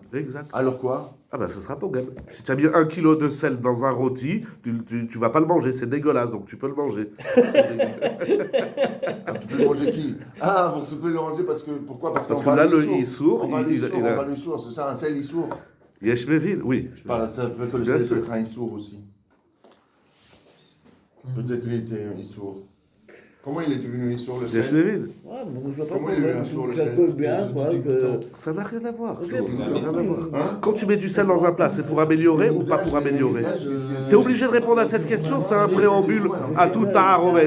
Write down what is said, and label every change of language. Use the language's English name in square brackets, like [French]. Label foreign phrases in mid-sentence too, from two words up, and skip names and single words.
[French] Exact. Alors quoi? Ah ben, ce sera pogem. Si tu as mis 1 kilo de sel dans un rôti, tu vas pas le manger, c'est dégueulasse, donc tu peux le manger. Alors, tu peux le manger qui? Ah, bon, tu peux le manger parce que. Pourquoi? Parce que qu'on là, va le le issour, On va le il issour, a- on va le issour, c'est ça, un sel issour. [Hebrew] יש מבין, [French] oui. Ça peut que le Bien sel sûr. peut être un issour aussi. Peut-être il était un issour. Comment il est devenu issour le Yesh sel? mevin. Ouais, bon, je vois pas Comment il est pourquoi sur le ça sel colle bien, quoi. que- Ça n'a rien à voir. Ok, Ça n'a rien à voir. Hein? Quand tu mets du sel dans un plat, c'est pour améliorer ou pas pour améliorer? T'es obligé de répondre à cette question, c'est un préambule à tout ta'arovet.